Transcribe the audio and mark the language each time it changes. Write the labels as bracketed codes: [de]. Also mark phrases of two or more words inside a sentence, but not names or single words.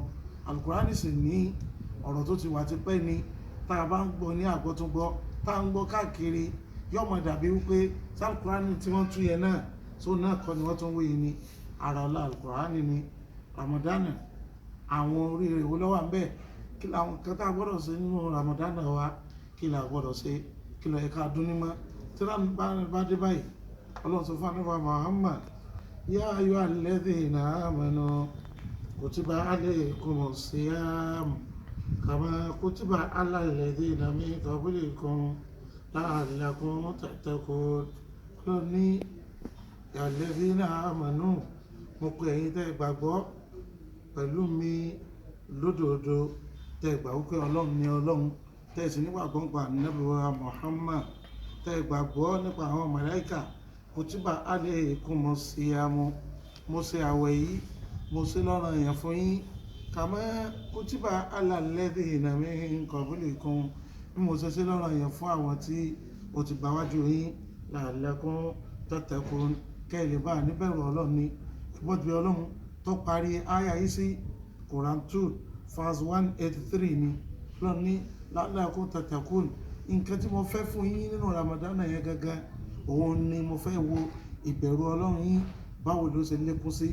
[yo] Al-Qur'an sì ní ọ̀rọ̀ tó ti wà ti pẹ́ ni, tá a bá ń gbọ́ ní àgbọ́túngbọ́, tá a ń gbọ́ káàkiri, yóò máa dàbí wípé Al-Qur'an tí wọ́n tú yẹn náà tó náà kọ́ ni wọ́n tún wéyìn ni. Ara ọlá Al-Qur'an ni Ramadana. Àwọn oríire wo ló wà ńbẹ̀? Kí làwọn kan tá a gbọ́dọ̀ ṣe nínú Ramadana wa? Kí la gbọ́dọ̀ ṣe? Kí ló yẹ ká dún ní mọ́? Tí Ramadana bá dé báyìí, Ọlọ́run sọ fún Ànábì Muhammad, [ar] يا أيها الذين آمنوا كتب عليكم الصيام كما كتب على الذين من قبلكم لعلكم تتقون. [yo] Ọlọ́run ní [ar] يا الذين آمنوا, [yo] mo pè ẹ̀yin tẹ́ gbàgbọ́ pẹ̀lú mi lódodo, tẹ́ gbà wípé Ọlọ́run ni Ọlọ́run, tẹ́ sì nígbàgbọ́ nípa Ànábì wa Muhammad, tẹ́ gbàgbọ́ nípa àwọn màláíkà. [ar] كتب عليكم الصيام, [yo] mo ṣe àwẹ̀ yìí, mo ṣe lọ́ranyàn fún yín. [ar] كما كتب على الذين من قبلكم, [yo] bí mo ṣe lọ́ranyàn fún àwọn tí ó ti gbà wájú yín. [ar] لعلكم تتقون, [yo] kẹ́ lè bá níbẹ̀rù Ọlọ́run ni. Ìbọ̀dì Ọlọ́run tó parí àyà yìí sí Quran 2 verse 183 ni. Ọlọ́run ní [ar] لعلكم تتقون. [yo] Nǹkan tí mo fẹ́ fún yín nínú Ramadana yẹn gangan, òun ni mo fẹ́ wo ìbẹ̀rù Ọlọ́run yín báwo ló ṣe lékún sí.